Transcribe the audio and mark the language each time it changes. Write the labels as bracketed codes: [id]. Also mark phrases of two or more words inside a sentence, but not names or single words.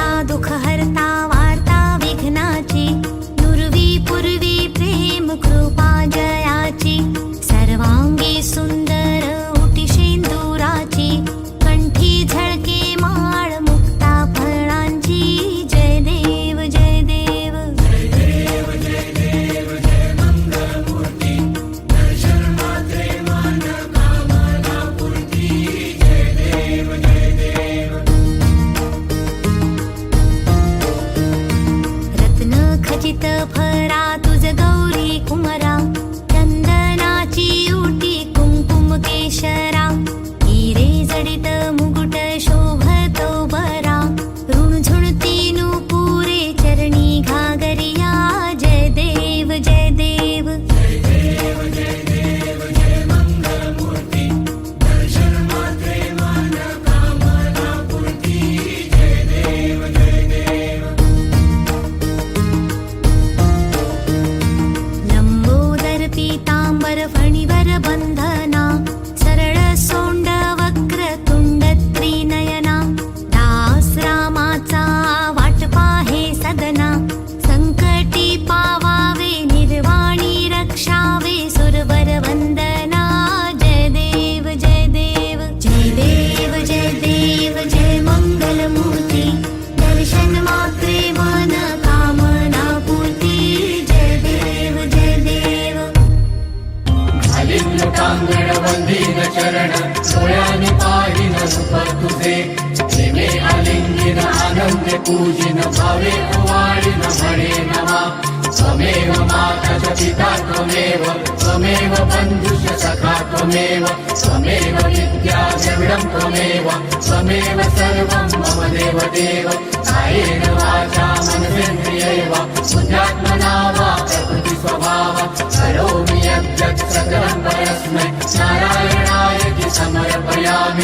[mr] दुःख हरता वार्ता विघ्नाची, नुरवी पूर्वी प्रेम कृपा जयाची, सर्वांगी सुंदर उटी शेंदुराची, कंठी झळके माळ मुक्ता फळांची, जय देव जय देव जय देव जय देव जय मंगलमूर्ती, दर्शन मात्रे मान कामना पूर्ती, जय देव जय देव. रत्न खचित फरा तुझ गौरी कुमरा, चंदनाची उटी कुंकुम केशरा, हिरे जडित मुकुट शोभतो बरा, ऋणझुणती नुपुरे चरणी घागरिया, जय देव जय देव जय देव जय देव जय मंगलमूर्ती, दर्शन मात्रे मान कामना पूर्ती, जय देव जय देव. लंबोदर पीतांबर फणीवर बंधना, सरळ सोंड वक्र तुंड त्रिनयना, दास रामाचा वाट पाहे सदना, संकटी पावावे निर्वाणी रक्षावे सुरवर वंदना, जय देव जय देव जय देव जय देव जय मंगलमूर्ती, दर्शन मात्रे मन कामना पूर्ती, जय देव जय देव. लोटांगण वंदीन चरण, डोळ्याने पाहिन रूप तुझे, प्रेमे आलिंगिन आनंदे पूजिन, भावे ओवाळीन म्हणे नमा, [sa] त्वमेव माता च पिता त्वमेव, त्वमेव बन्धुश्च सखा त्वमेव, त्वमेव विद्या द्रविडं त्वमेव, त्वमेव सर्वं मम देव देव. कायेन वाचा मनसेन्द्रियैव बुद्ध्यात्मना वा प्रकृति स्वभाव, करोमि यद्यत् सकलं परस्मै नारायणायति समर्पयामि.